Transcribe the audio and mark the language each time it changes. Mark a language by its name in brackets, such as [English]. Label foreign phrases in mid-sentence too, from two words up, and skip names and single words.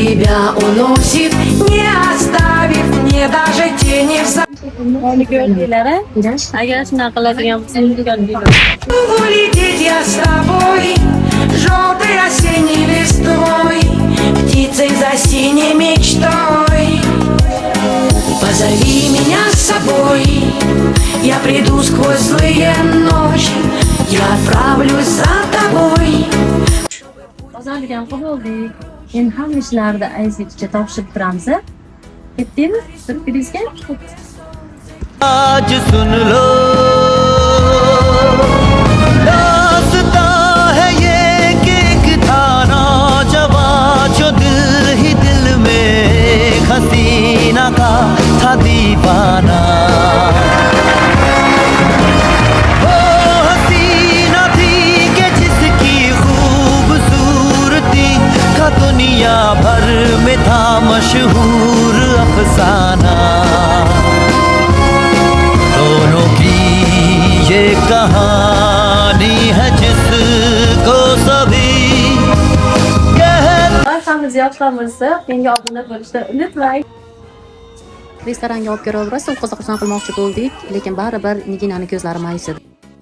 [Russian] Меня уносит, не оставив мне даже тени в [Turkish] Onu gördüler ha. [Uzbek] Agar shunaqa qiladigan bo'lsangiz [Russian] улететь я с тобой, желтой осенней листвой, птицей за синей мечтой. Позови меня с собой, я приду сквозь злые ночи, я отправлюсь за тобой. [Uzbek] Ozadigan qildik. Endi hamma ishlarni aytishga topshirib turamiz. Ketdingmi? Surprizga? [Hindi] आज सुन लो दास्ता है ये कि एक था नौजवान जो दिल ही दिल में हसीना का था दीवाना वो हसीना थी कि जिसकी खूबसूरती का दुनिया भर में था मशहूर अफसाना दोनों की ये कहानी है जिसको सभी [Uzbek] Barchamiz yoshlarimizni menga obuna bo'lishni unutmang. Restoranga olib kiraverasiz, qo'ziqo'zon qilmoqchi bo'ldik, lekin baribir Niginani ko'zlari mayishadi.